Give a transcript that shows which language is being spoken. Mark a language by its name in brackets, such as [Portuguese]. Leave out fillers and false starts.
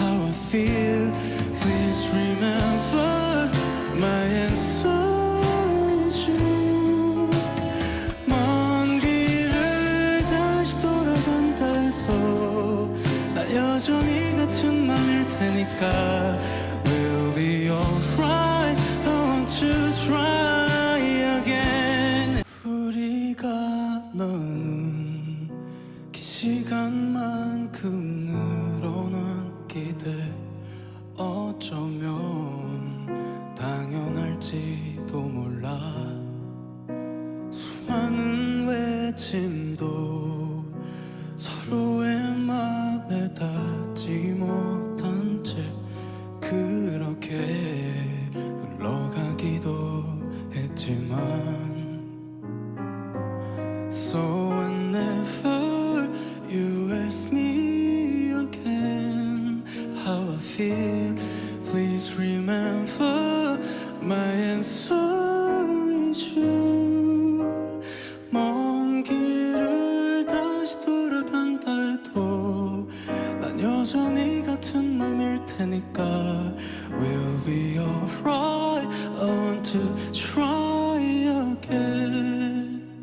[English] Please remember my answer is you. [Korean] 먼 길을 다시 돌아간다 해도 나 여전히 같은 맘일 테니까. [English] We'll be alright, I want to try again. [Korean] 우리가 나눈 긴 시간만큼 늘어난 기대, 어쩌면 당연할지도 몰라. 수많은 외침도 서로의 맘에 닿지 못한 채 그렇게 흘러가기도 했지만, [English] So whenever you ask me again how I feel, please remember my answer is you. [Korean] 먼 길을 다시 돌아간다 해도 난 여전히 같은 맘일 테니까. [English] We'll be alright, I want to try again.